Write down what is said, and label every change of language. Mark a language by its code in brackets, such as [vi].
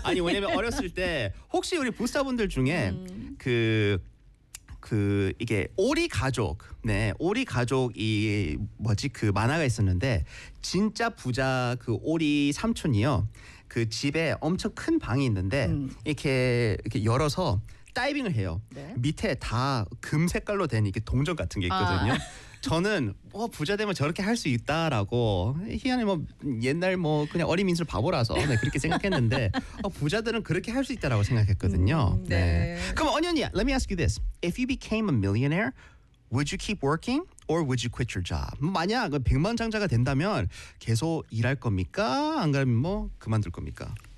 [ko] 아니 왜냐면 어렸을 때 혹시 우리 부사분들 중에 그 이게 오리 가족, 네 오리 가족이 뭐지 그 만화가 있었는데 진짜 부자 그 오리 삼촌이요 그 집에 엄청 큰 방이 있는데 이렇게 열어서 다이빙을 해요. 네? 밑에 다 금 색깔로 된 이게 동전 같은 게 있거든요. 아. 저는 부자 되면 저렇게 할 수 있다라고 희한해 뭐 옛날 뭐 그냥 어린 민수 바보라서 네, 그렇게 생각했는데 부자들은 그렇게 할 수 있다라고 생각했거든요. 네. 네. 그럼 언니, [en] let me ask you this. If you became a millionaire, would you keep working or would you quit your job? [ko] 만약 100만 장자가 된다면 계속 일할 겁니까? 안 그러면 뭐 그만둘 겁니까?